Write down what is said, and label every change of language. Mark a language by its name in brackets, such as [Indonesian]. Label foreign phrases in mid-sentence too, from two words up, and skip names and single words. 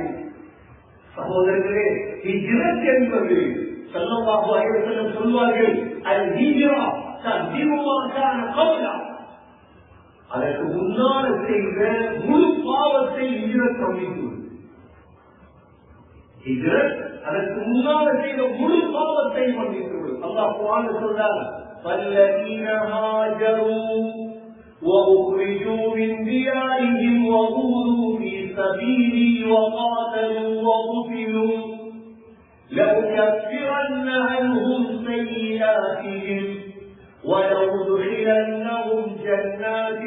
[Tamil] சகோதரர்களே, ஹிஜ்ரத் என்பது [Arabic] صلى الله عليه وسلم [Tamil] சொல்வார்கள், [Arabic] الهجرة تقدير ما كان قبلا. [Tamil] அதற்கு முன்னால் செய்த முழு பாவத்தை ஹிஜ்ரத் மன்னிக்கும். ஹிஜ்ரத் அதற்கு முன்னால் செய்த முழு பாவத்தை மன்னிக்கும். அல்லாஹ் குர்ஆனில் சொல்றார், [Arabic] فَالَّذِينَ هَاجَرُوا وَأُخْرِجُوا مِنْ دِيَارِهِمْ وَأُوذُوا فِي سَبِيلِي وَقَاتَلُوا وَقُتِلُوا لَأُكَفِّرَنَّ عَنْهُمْ سَيِّئَاتِهِمْ وَلَأُدْخِلَنَّهُمْ جَنَّاتٍ